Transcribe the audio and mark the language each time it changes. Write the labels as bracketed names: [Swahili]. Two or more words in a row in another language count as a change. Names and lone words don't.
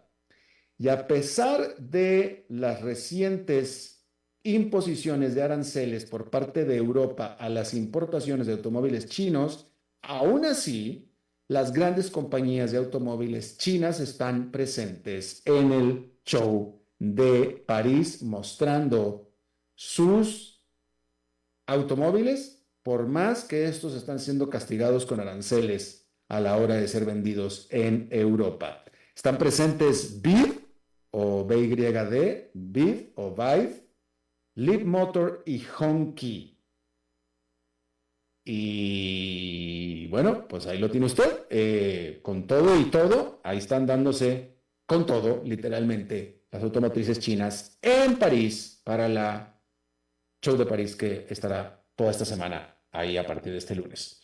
[Spanish] Y a pesar de las recientes imposiciones de aranceles por parte de Europa a las importaciones de automóviles chinos, aún así, las grandes compañías de automóviles chinas están presentes en el show de París, mostrando sus automóviles, por más que estos están siendo castigados con aranceles a la hora de ser vendidos en Europa. Están presentes BYD o BYD, BYD o BYD, Leapmotor y Hongqi. Y bueno, pues ahí lo tiene usted, con todo y todo, ahí están dándose con todo, literalmente, las automotrices chinas en París para la show de París, que estará toda esta semana ahí a partir de este lunes.